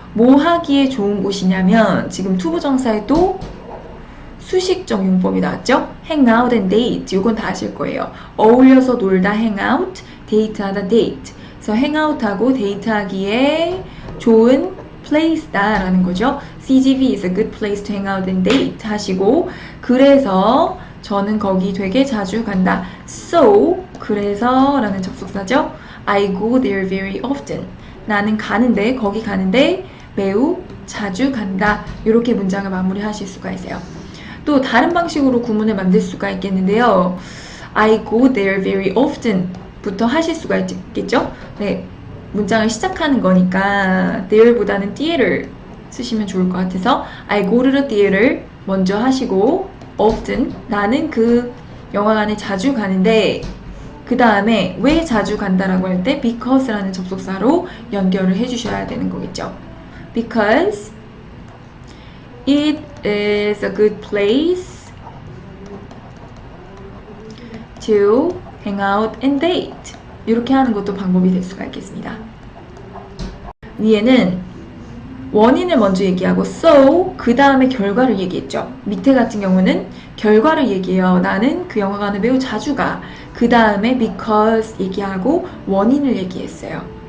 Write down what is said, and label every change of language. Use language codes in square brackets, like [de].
[ko] 뭐 하기에 좋은 곳이냐면 지금 투부정사에도 수식적 용법이 나왔죠? [en] hang out and date. 이건 다 아실 거예요. [ko] 어울려서 놀다 [en] hang out, [ko] 데이트하다 date. 그래서 hang out하고 데이트하기에 좋은 place다라는 거죠. [en] CGV is a good place to hang out and date [ko] 하시고 그래서 저는 거기 되게 자주 간다. So 그래서 라는 접속사죠. [en] I go there very often. [ko] 나는 가는데 거기 가는데 매우 자주 간다. 이렇게 문장을 마무리하실 수가 있어요. 또 다른 방식으로 구문을 만들 수가 있겠는데요. [en] I go there very often [ko] 부터 하실 수가 있겠죠? 네, 문장을 시작하는 거니까 there보다는 there를 쓰시면 좋을 것 같아서 [en] I go to the theater [ko] 먼저 하시고 often 나는 그 영화관에 자주 가는데 그 다음에 왜 자주 간다라고 할 때 because라는 접속사로 연결을 해주셔야 되는 거겠죠. [en] Because it is a good place to hang out and date. [ko] 이렇게 하는 것도 방법이 될 수가 있겠습니다. 위에는 원인을 먼저 얘기하고 so 그 다음에 결과를 얘기했죠. 밑에 같은 경우는 결과를 얘기해요. 나는 그 영화관을 매우 자주 가. 그 다음에 because 얘기하고 원인을 얘기했어요.